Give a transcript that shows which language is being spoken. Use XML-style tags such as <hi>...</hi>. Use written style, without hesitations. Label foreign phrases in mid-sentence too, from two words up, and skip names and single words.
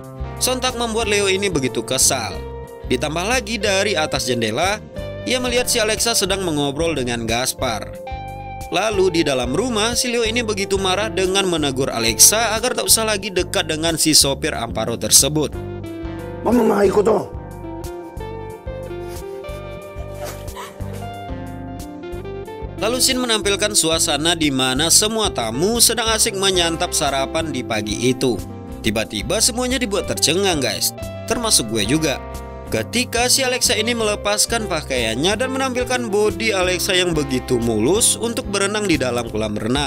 <id>Sontak membuat Leo ini begitu kesal. Ditambah lagi dari atas jendela, ia melihat si Alexa sedang mengobrol dengan Gaspar. Lalu di dalam rumah, si Leo ini begitu marah dengan menegur Alexa agar tak usah lagi dekat dengan si sopir Amparo tersebut.</id> <ceb>Mamamahay ko to.</ceb> <id>Lalu Sin menampilkan suasana di mana semua tamu sedang asik menyantap sarapan di pagi itu. Tiba-tiba semuanya dibuat tercengang guys, termasuk gue juga. Ketika si Alexa ini melepaskan pakaiannya dan menampilkan bodi Alexa yang begitu mulus untuk berenang di dalam kolam renang.</id>